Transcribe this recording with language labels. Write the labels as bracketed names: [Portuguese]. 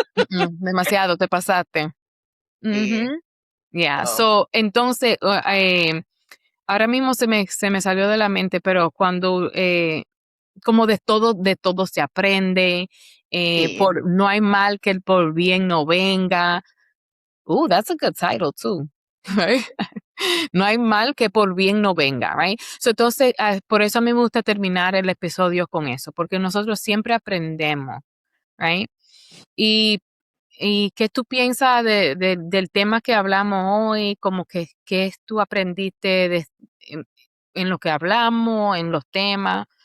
[Spanish] Demasiado, te pasaste. Sí. Ujú. Yeah, [English] So, [Spanish] so, entonces, ahora mismo se me salió de la mente, pero cuando, como de todo se aprende, sí. no hay mal que el por bien no venga. [English] That's a good title too, right? [Spanish] No hay mal que por bien no venga, right? So, entonces, por eso a mí me gusta terminar el episodio con eso, porque nosotros siempre aprendemos, right? Y ¿Y qué tú piensas del tema que hablamos hoy? Como que, ¿qué tú aprendiste en, en lo que hablamos, en los temas?